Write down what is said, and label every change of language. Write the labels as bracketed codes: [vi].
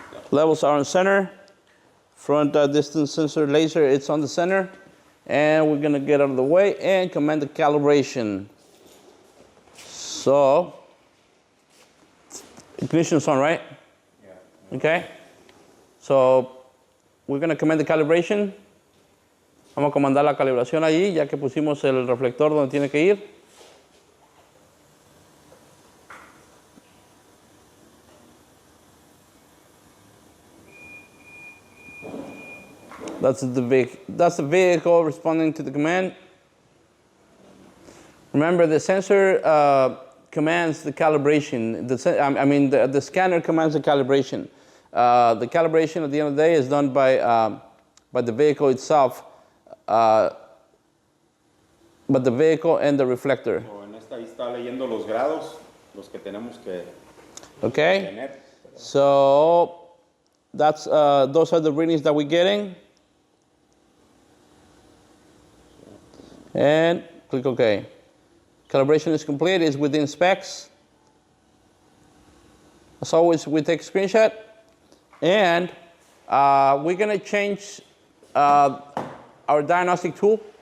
[en] Levels are on center. Front distance sensor laser, it's on the center. And we're gonna get out of the way and command the calibration. So, ignition's on, right? Yeah. Okay. So, we're gonna command the calibration. [es] Vamos a comandar la calibración allí, ya que pusimos el reflector donde tiene que ir. [en] That's the vehicle responding to the command. Remember, the sensor commands the calibration. The scanner commands the calibration. The calibration at the end of the day is done by the vehicle itself, but the vehicle and the reflector. [es] O en esta ahí está leyendo los grados, los que tenemos que [en] Okay. [es] tener. [en] So that's those are the readings that we're getting. And click OK. Calibration is complete, it's within specs. As always, we take a screenshot. And we're going to change our diagnostic tool.